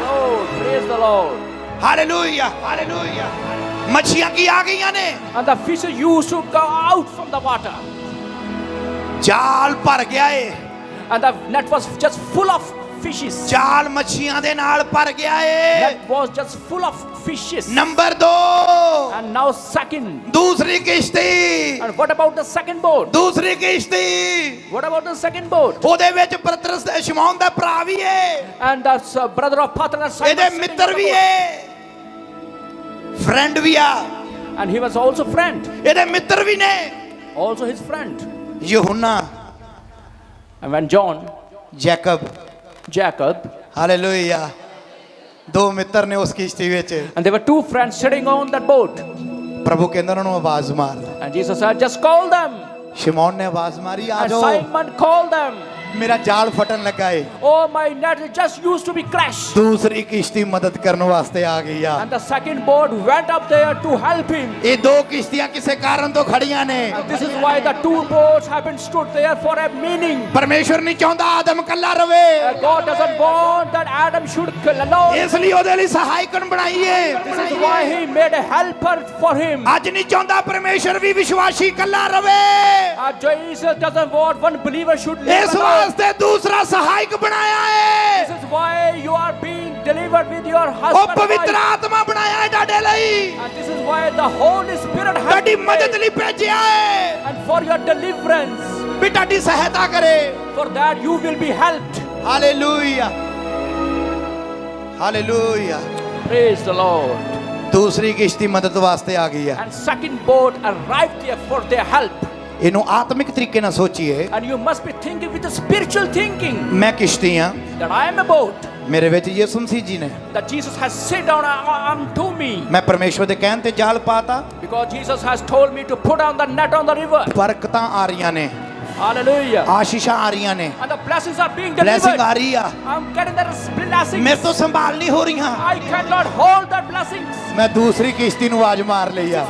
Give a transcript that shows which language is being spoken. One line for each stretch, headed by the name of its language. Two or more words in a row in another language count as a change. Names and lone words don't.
English: Praise the Lord.
Punjabi: ਹਾਲੇਲੂਇਆ, ਹਾਲੇਲੂਇਆ। ਮੱਛੀਆਂ ਕੀ ਆ ਗਈਆਂ ਨੇ?
English: And the fishes used to go out from the water.
Punjabi: ਜਾਲ ਭਰ ਗਿਆ ਏ,
English: And the net was just full of fishes.
Punjabi: ਜਾਲ ਮੱਛੀਆਂ ਦੇ ਨਾਲ ਭਰ ਗਿਆ ਏ।
English: Net was just full of fishes.
Punjabi: ਨੰਬਰ 2,
English: And now second.
Punjabi: ਦੂਸਰੀ ਕਿਸ਼ਤੀ,
English: And what about the second boat?
Punjabi: ਦੂਸਰੀ ਕਿਸ਼ਤੀ,
English: What about the second boat?
Punjabi: ਉਹਦੇ ਵਿੱਚ ਪਤਰਸ ਤੇ ਸ਼ਿਮੌਨ ਦਾ ਭਰਾ ਵੀ ਏ,
English: And the brother of Peter, Simon,
Punjabi: ਇਹਦੇ
English: sitting
Punjabi: ਮਿੱਤਰ
English: in the
Punjabi: ਵੀ
English: boat.
Punjabi: ਏ, ਫਰੈਂਡ ਵੀ ਆ,
English: And he was also friend.
Punjabi: ਇਹਦੇ ਮਿੱਤਰ ਵੀ ਨੇ।
English: Also his friend.
Punjabi: ਯਹੂਨਾ,
English: And when John,
Punjabi: ਜੈਕਬ,
English: Jacob,
Punjabi: ਹਾਲੇਲੂਇਆ, ਦੋ ਮਿੱਤਰ ਨੇ ਉਸ ਕਿਸ਼ਤੀ ਵਿੱਚ।
English: And there were two friends sitting on that boat.
Punjabi: ਪ੍ਰਭੂ ਕਹਿੰਦਾ ਉਹਨਾਂ ਨੂੰ ਆਵਾਜ਼ ਮਾਰ।
English: And Jesus said, just call them.
Punjabi: ਸ਼ਿਮੌਨ ਨੇ ਆਵਾਜ਼ ਮਾਰੀ, ਆ
English: And
Punjabi: ਜਾਓ,
English: Simon called them.
Punjabi: ਮੇਰਾ ਜਾਲ ਫਟਣ ਲੱਗਾ ਏ।
English: Oh, my net is just used to be crashed.
Punjabi: ਦੂਸਰੀ ਕਿਸ਼ਤੀ ਮਦਦ ਕਰਨ ਵਾਸਤੇ ਆ ਗਈ ਆ।
English: And the second boat went up there to help him.
Punjabi: ਇਹ ਦੋ ਕਿਸ਼ਤੀਆਂ ਕਿਸੇ ਕਾਰਨ ਤੋਂ ਖੜੀਆਂ ਨੇ।
English: And this is why the two boats have been stood there for a meaning.
Punjabi: ਪਰਮੇਸ਼ਵਰ ਨਹੀਂ ਚਾਹੁੰਦਾ ਆਦਮ ਕੱਲਾ ਰਵੇ।
English: God doesn't want that Adam should kill alone.
Punjabi: ਇਸ ਲਈ ਉਹਦੇ ਲਈ ਸਹਾਇਕਣ ਬਣਾਈ ਏ।
English: This is why he made a helper for him.
Punjabi: ਅੱਜ ਨਹੀਂ ਚਾਹੁੰਦਾ ਪਰਮੇਸ਼ਵਰ ਵੀ ਵਿਸ਼ਵਾਸੀ ਕੱਲਾ ਰਵੇ।
English: Jesus doesn't want one believer should live
Punjabi: ਇਸ
English: alone.
Punjabi: ਵਾਸਤੇ ਦੂਸਰਾ ਸਹਾਇਕ ਬਣਾਇਆ ਏ।
English: This is why you are being delivered with your
Punjabi: ਉਹ
English: husband.
Punjabi: ਪਵਿੱਤਰ ਆਤਮਾ ਬਣਾਇਆ ਏ ਤੁਹਾਡੇ ਲਈ।
English: And this is why the Holy Spirit has
Punjabi: ਤੁਹਾਡੀ
English: been
Punjabi: ਮਦਦ
English: made.
Punjabi: ਲਈ ਭੇਜਿਆ ਏ
English: And for your deliverance,
Punjabi: ਵੀ ਤੁਹਾਡੀ ਸਹਾਇਤਾ ਕਰੇ।
English: for that you will be helped.
Punjabi: ਹਾਲੇਲੂਇਆ, ਹਾਲੇਲੂਇਆ।
English: Praise the Lord.
Punjabi: ਦੂਸਰੀ ਕਿਸ਼ਤੀ ਮਦਦ ਵਾਸਤੇ ਆ ਗਈ ਹੈ।
English: And second boat arrived there for their help.
Punjabi: ਇਹਨੂੰ ਆਤਮਿਕ ਤਰੀਕੇ ਨਾਲ ਸੋਚੀਏ।
English: And you must be thinking with a spiritual thinking.
Punjabi: ਮੈਂ ਕਿਸ਼ਤੀ ਹਾਂ,
English: That I am a boat.
Punjabi: ਮੇਰੇ ਵਿੱਚ ਯਿਸੂ ਮਸੀਹ ਜੀ ਨੇ।
English: That Jesus has sit down unto me.
Punjabi: ਮੈਂ ਪਰਮੇਸ਼ਵਰ ਦੇ ਕਹਿਣ ਤੇ ਜਾਲ ਪਾਤਾ।
English: Because Jesus has told me to put down the net on the river.
Punjabi: ਬਰਕਤਾਂ ਆ ਰਹੀਆਂ ਨੇ,
English: Hallelujah.
Punjabi: ਆਸ਼ੀਸ਼ਾਂ ਆ ਰਹੀਆਂ ਨੇ,
English: And the blessings are being
Punjabi: ਬਲੇਸਿੰਗ
English: delivered.
Punjabi: ਆ ਰਹੀ ਆ।
English: I'm getting the blessings.
Punjabi: ਮੇਰੇ ਤੋਂ ਸੰਭਾਲ ਨਹੀਂ ਹੋ ਰਹੀਆਂ।
English: I cannot hold that blessings.
Punjabi: ਮੈਂ ਦੂਸਰੀ ਕਿਸ਼ਤੀ ਨੂੰ ਆਵਾਜ਼ ਮਾਰ ਲਈ ਆ।